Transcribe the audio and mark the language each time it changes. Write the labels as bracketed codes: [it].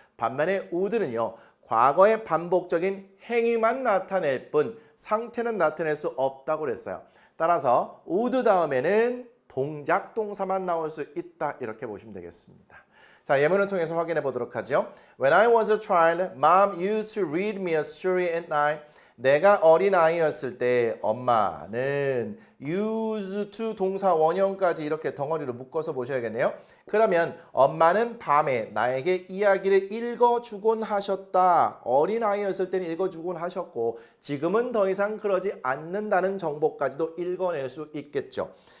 [ko] 반면에 would는요. 과거의 반복적인 행위만 나타낼 뿐 상태는 나타낼 수 없다고 그랬어요. 따라서 would 다음에는 동작 동사만 나올 수 있다 이렇게 보시면 되겠습니다. 자, 예문을 통해서 확인해 보도록 하죠. [en] When I was a child, Mom used to read me a story at night. [ko] 내가 어린아이였을 때 엄마는 used to 동사 원형까지 이렇게 덩어리로 묶어서 보셔야겠네요. 그러면 엄마는 밤에 나에게 이야기를 읽어주곤 하셨다. 어린아이였을 때는 읽어주곤 하셨고 지금은 더 이상 그러지 않는다는 정보까지도 읽어낼 수 있겠죠.